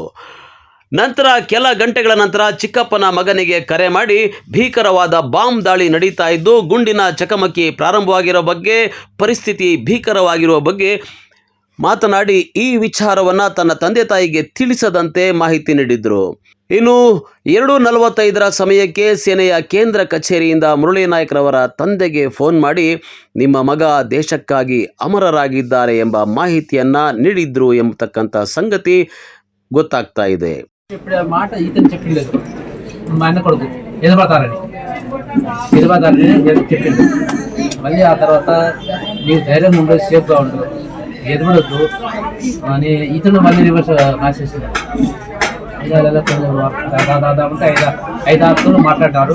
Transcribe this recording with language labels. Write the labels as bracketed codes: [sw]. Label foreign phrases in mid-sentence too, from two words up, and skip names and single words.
[kn] ನಂತರ ಕೆಲ ಗಂಟೆಗಳ ನಂತರ ಚಿಕ್ಕಪ್ಪನ ಮಗನಿಗೆ ಕರೆ ಮಾಡಿ ಭೀಕರವಾದ ಬಾಂಬ್ ದಾಳಿ ನಡೀತಾ ಇದ್ದು ಗುಂಡಿನ ಚಕಮಕಿ ಪ್ರಾರಂಭವಾಗಿರೋ ಬಗ್ಗೆ, ಪರಿಸ್ಥಿತಿ ಭೀಕರವಾಗಿರುವ ಬಗ್ಗೆ ಮಾತನಾಡಿ ಈ ವಿಚಾರವನ್ನು ತನ್ನ ತಂದೆ ತಾಯಿಗೆ ತಿಳಿಸದಂತೆ ಮಾಹಿತಿ ನೀಡಿದರು. ಇನ್ನು 2:45 ಸಮಯಕ್ಕೆ ಸೇನೆಯ ಕೇಂದ್ರ ಕಚೇರಿಯಿಂದ ಮುರಳಿ ನಾಯಕ್ರವರ ತಂದೆಗೆ ಫೋನ್ ಮಾಡಿ ನಿಮ್ಮ ಮಗ ದೇಶಕ್ಕಾಗಿ ಅಮರರಾಗಿದ್ದಾರೆ ಎಂಬ ಮಾಹಿತಿಯನ್ನು ನೀಡಿದ್ರು ಎಂಬತಕ್ಕಂಥ సంగతి ಗೊತ್ತಾಗ್ತಾ ಇದೆ. [te] మాట ఇతను చెప్పిండు మా అన్న కొడుకు ఎదబడతారని చెప్పిండు. మళ్ళీ ఆ తర్వాత నీవు ధైర్యం ఉండదు, సేఫ్గా ఉండదు, ఎదబడద్దు అని ఇతను మళ్ళీ రివర్స్ రాసేసింది. కొంచెం దాదాపు 5-6 రోజులు మాట్లాడినారు.